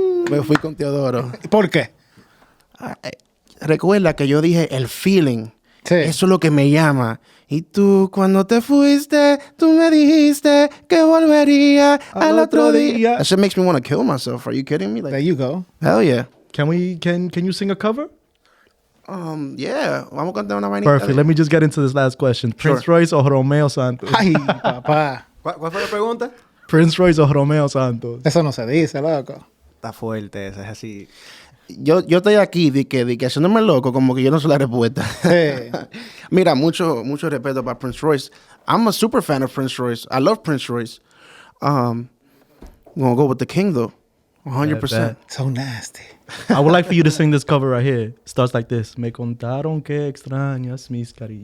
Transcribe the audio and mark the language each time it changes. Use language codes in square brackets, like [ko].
[es] Me fui con Teodoro. ¿Por qué? Recuerda que yo dije el feeling. Sí. Eso es lo que me llama. Y tú, cuando te fuiste, tú me dijiste que volvería al otro día. [en] That shit makes me want to kill myself. Are you kidding me? There Like, you go. hell yeah. Can you sing a cover? Yeah. [es] Vamos a cantar una vainita. [en] Perfect. Let me just get into this last question. Prince Sure. [es] Royce o Romeo Santos? Ay, papá. ¿Cuál fue la pregunta? Prince Royce o Romeo Santos? Eso no se dice, loco. Está fuerte, esa es así. Yo estoy aquí de que haciéndome loco, como que yo no sé la respuesta. Sí. Mira, mucho respeto para Prince Royce. [en] I'm a super fan of Prince Royce. I love Prince Royce. I'm gonna go with the king though, 100%. So nasty. I would like for you to sing this cover right here. Starts like this. [es] Me contaron que extrañas mis cariños.